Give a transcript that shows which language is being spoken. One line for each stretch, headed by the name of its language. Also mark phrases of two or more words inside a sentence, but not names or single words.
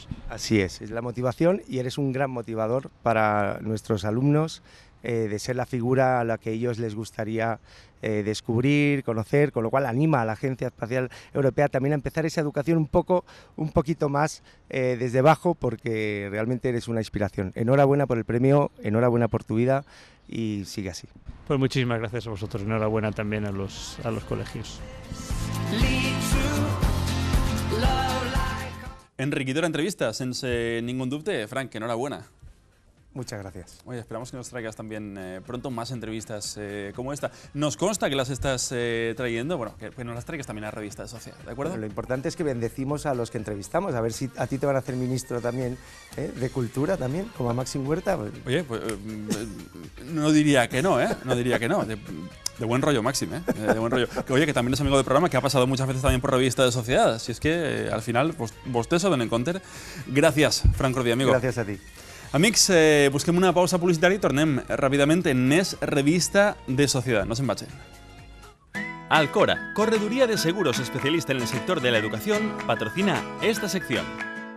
Spanish: Así es la motivación, y eres un gran motivador para nuestros alumnos, de ser la figura a la que ellos les gustaría descubrir, conocer, con lo cual anima a la Agencia Espacial Europea también a empezar esa educación un poquito más desde abajo, porque realmente eres una inspiración. Enhorabuena por el premio, enhorabuena por tu vida, y sigue así. Pues muchísimas gracias a vosotros, enhorabuena también a los colegios.
Catalan: Enriquidora entrevista, sense ningún dubte.
Spanish: Frank, enhorabuena. Muchas gracias. Oye, esperamos que nos traigas también pronto más entrevistas como esta. Nos consta que las estás trayendo, bueno, que nos las traigas también a Revista de Sociedad, ¿de acuerdo? Bueno, lo importante es que bendecimos a los que entrevistamos, a ver si a ti te van a hacer ministro también, de Cultura también, como a Maxim Huerta. Oye, pues no diría que no, ¿eh? No diría que no. De buen rollo, Maxim, ¿eh? De buen rollo. Que, oye, que también es amigo del programa, que ha pasado muchas veces también por Revista de Sociedad. Si es que al final,
Catalan: vostès ho donen compte. Gràcies, Frank Rodí, amigo. Gràcies a ti. Amics, busquem una pausa publicitària i tornem ràpidament en Més Revista de Sociedad. No se'n vagin.
Spanish: Alcora, correduría de seguros especialista en el sector de la educación, patrocina esta sección.